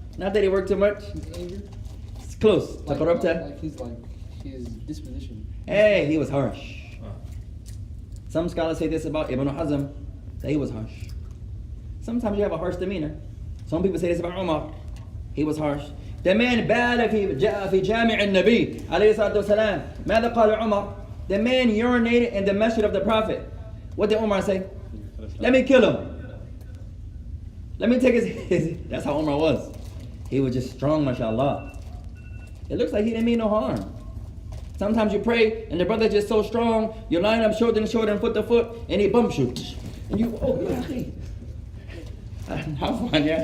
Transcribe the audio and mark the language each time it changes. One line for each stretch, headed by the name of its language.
English: not that he worked too much. It's close. Like his disposition. Hey, he was harsh. Some scholars say this about Ibn Hazm, that he was harsh. Sometimes you have a harsh demeanor. Some people say this about Umar. He was harsh. The man
Arabic: بال في جامع النبي عليه الصلاة والسلام. ماذا قال عمر?
English: The man urinated in the masjid of the Prophet. What did Umar say? Let me kill him. Let me take his that's how Umar was. He was just strong, mashallah. It looks like he didn't mean no harm. Sometimes you pray and the brother's just so strong, you line up shoulder to shoulder and foot to foot, and he bumps you. And you, oh, yeah. How fun, yeah.